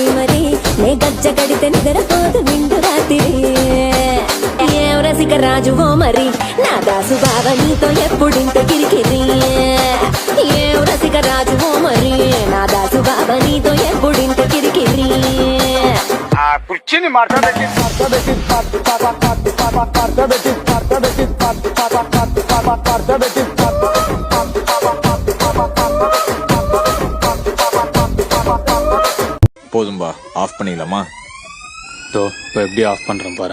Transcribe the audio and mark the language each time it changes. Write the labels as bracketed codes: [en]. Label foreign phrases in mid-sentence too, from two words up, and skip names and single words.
[te] మరి నే గజ్జ కడితే నిద్రపోదు నిండు రాత్రి ఏం రసిక రాజువో మరి నా దాసు బావ నీతో ఎప్పుడింత కిరికిరి ఏం రసిక రాజువో మరి నా దాసు బావ నీతో ఎప్పుడింత కిరికిరి కుర్చీని మాట్లాడేసి [ta] போதும்பா ஆஃப் பண்ணிடலாமா? இப்போ எப்படி ஆஃப் பண்றேன் பாரு.